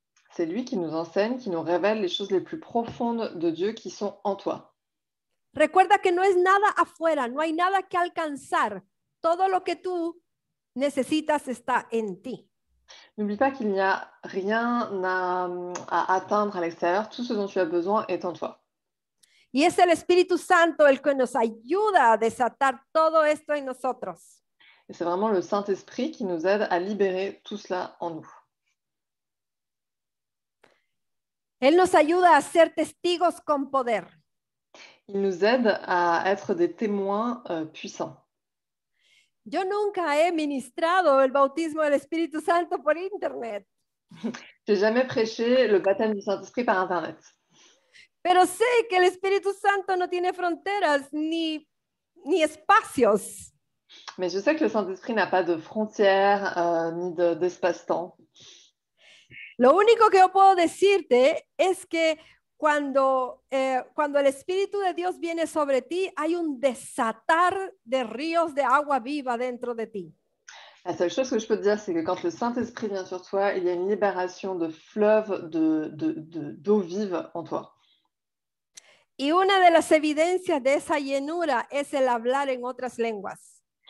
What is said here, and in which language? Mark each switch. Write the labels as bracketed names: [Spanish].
[French] C'est lui qui nous enseigne, qui nous révèle les choses les plus profondes de Dieu qui sont en toi. [Spanish] Recuerda que no es nada afuera, no hay nada que alcanzar. Todo lo que tú necesitas está en ti. [French] N'oublie pas qu'il n'y a rien à atteindre à l'extérieur. Tout ce dont tu as besoin est en toi. [Spanish] Y es el Espíritu Santo el que nos ayuda a desatar todo esto en nosotros. [French] Et c'est vraiment le Saint-Esprit qui nous aide à libérer tout cela en nous. [Spanish] Él nos ayuda a ser testigos con poder. [French] Il nous aide à être des témoins puissants. [Spanish] Yo nunca he ministrado el bautismo del Espíritu Santo por internet, [French] J'ai jamais prêché le baptême du Saint-Esprit par Internet. [Spanish] pero sé que el Espíritu Santo no tiene fronteras ni espacios. [French] Mais je sais que le Saint-Esprit n'a pas de frontières ni d'espace-temps. [Spanish] Lo único que yo puedo decirte es que cuando el Espíritu de Dios viene sobre ti, hay un desatar de ríos de agua viva dentro de ti. [French] La seule chose que je peux te dire, c'est que quand le Saint-Esprit vient sur toi, il y a une libération de fleuves d'eau vive en toi. [Spanish] Y una de las evidencias de esa llenura es el hablar en otras lenguas.